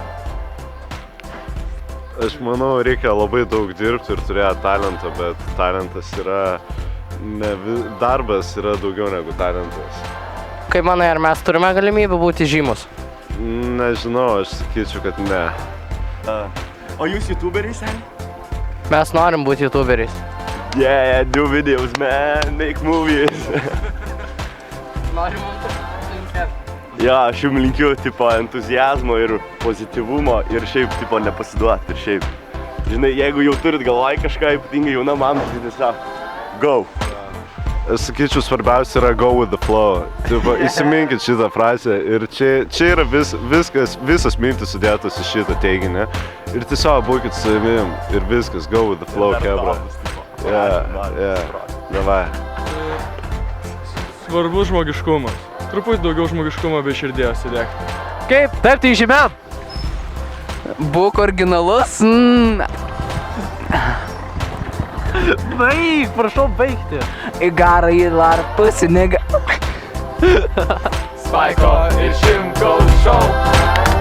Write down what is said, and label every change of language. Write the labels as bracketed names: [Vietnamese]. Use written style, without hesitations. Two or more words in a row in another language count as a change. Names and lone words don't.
[Lithuanian] Aš manau, reikia labai daug dirbti ir turėti talentą, bet talentas yra... Darbas yra daugiau negu talentas. Kaip manai, ar mes turime galimybę būti žymus? Nežinau, aš sakyčiau, kad ne. O jūs youtuberiai, seni? Mes norim būti youtuberiais. [English] Yeah, do videos, man, make movies. [Lithuanian] Norim būti linkėti. Jo, aš jums linkiu, entuzijazmo ir pozityvumo ir šiaip, nepasiduoti ir šiaip. Žinai, jeigu jau turit galvoj kažką, ypatingai jaunam amžiui, tai tiesiog go. Aš sakyčiau, svarbiausia yra [English] go with the flow. [Lithuanian] Įsiminkit šitą frazę ir čia yra visas mintis sudėtas į šitą teiginį. Ir tiesiog būkit su savim ir viskas, [English] go with the flow, [Lithuanian] kebra. Davai. Svarbus žmogiškumas. Truputį daugiau žmogiškumo bei širdies įdėkti. Kaip tapti įžymiam? Būk originalus. Baig, prašau baigti. [English] You gotta eat a lot of pussy, nigga. [Lithuanian] Spaiko ir Šimkaus šou.